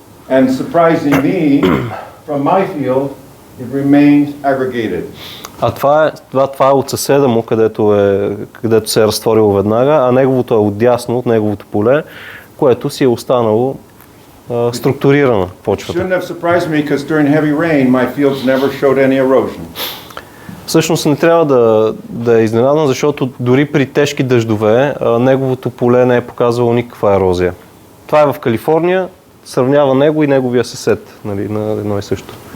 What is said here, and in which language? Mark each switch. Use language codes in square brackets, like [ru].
[en] And surprising me, from my field, it remained aggregated. [bg] А това е от съседа му, където се е разтворило веднага, а неговото е отдясно от неговото поле, което си е останало структурирана почвата. [en] Shouldn't have surprised me because during heavy rain my fields never showed any erosion. [bg] Всъщност не трябва да е изненадан, защото дори при тежки дъждове неговото поле не е показвало никаква ерозия. Това е в Калифорния, сравнява него и неговия съсед, нали, на едно и също.